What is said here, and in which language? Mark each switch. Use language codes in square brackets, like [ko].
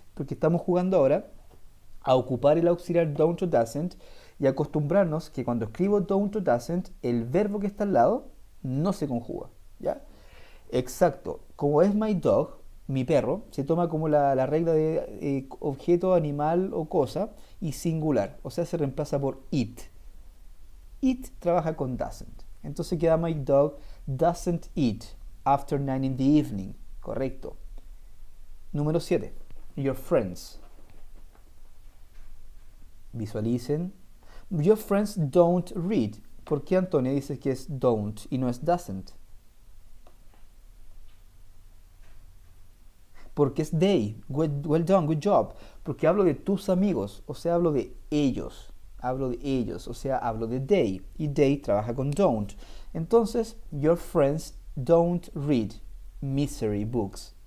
[es] Porque estamos jugando ahora a ocupar el auxiliar don't o doesn't y acostumbrarnos que cuando escribo don't o doesn't, el verbo que está al lado no se conjuga. ¿Ya? Exacto. Como es my dog, mi perro, se toma como la regla de objeto, animal o cosa y singular. O sea, se reemplaza por it. It trabaja con doesn't. Entonces queda [en] my dog doesn't eat after 9 in the evening. [es] Correcto. Número 7. Your friends. [en] Visualicen. Your friends don't read. [es] ¿Por qué Antonia dice que es don't y no es doesn't? Porque es they. [en] Well done, good job. [es] Porque hablo de tus amigos, o sea, hablo de ellos. Hablo de ellos, o sea, hablo de they. Y they trabaja con don't. [en] Entonces, your friends don't read misery books.